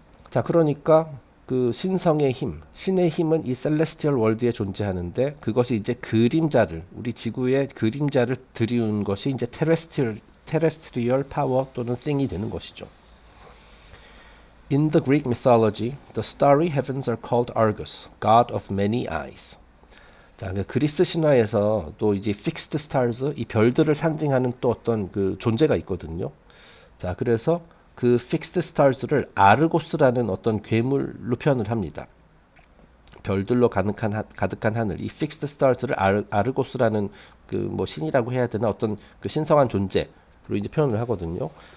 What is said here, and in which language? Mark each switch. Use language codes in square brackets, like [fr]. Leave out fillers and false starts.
[ko] 자, 그러니까 그 신성의 힘, 신의 힘은 이 celestial 월드에 존재하는데 그것이 이제 그림자를 우리 지구의 그림자를 들이운 것이 이제 terrestrial power 또는 thing이 되는 것이죠. [en] In the Greek mythology, the starry heavens are called Argus, god of many eyes. [ko] 자, 그리스 신화에서 또 이제 fixed stars, 이 별들을 상징하는 또 어떤 그 존재가 있거든요. 자, 그래서 그 fixed stars를 아르고스라는 어떤 괴물로 표현을 합니다. 별들로 가득한 하늘, 이 fixed stars를 아르고스라는 그 뭐 신이라고 해야 되나 어떤 그 신성한 존재로 이제 표현을 하거든요.